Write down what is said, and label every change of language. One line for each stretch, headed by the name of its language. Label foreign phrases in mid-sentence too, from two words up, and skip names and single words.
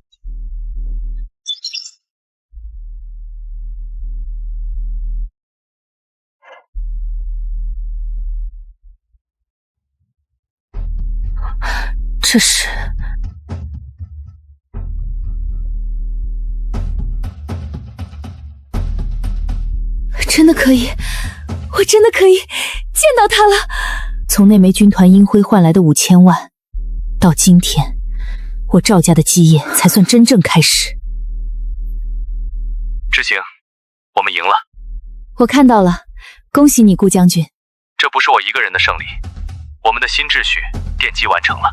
Chinese: 這是真的可以，我真的可以見到他了。從那枚軍團陰輝換來的5000萬，到今天，我趙家的基業才算真正開始。知行，我們贏了。我看到了，恭喜你，顧將軍。這不是我一個人的勝利，我們的新秩序奠基完成了。